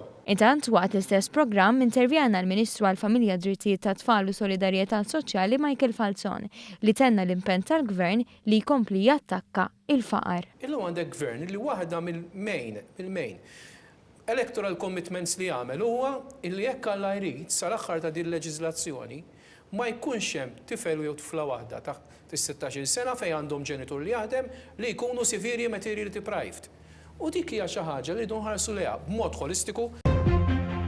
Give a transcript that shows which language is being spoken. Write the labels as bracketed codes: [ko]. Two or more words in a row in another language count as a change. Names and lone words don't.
[mt] Intant waqt l-istess programm intervjana l-Ministru għall-Familja Drittijiet tat-Tfal u Solidarjetà Soċjali Michael Falzon li tenna l-impenn tal-Gvern li jkompli jattakka il-faqar. Illum għandek Gvern li waħda mill- [en] main electoral commitments [mt] li għamel huwa illi jekk Alla jrid sal-aħħar ta' din il-leġiżlazzjoni ma jkunx hemm tifel jew tifla waħda taħt is-16 sena fejn għandhom ġenitur li jaħdem li jkunu [en] severely materially deprived. [mt] U dik hija xi ħaġa li jdu nħarsu leha b'mod holistiku.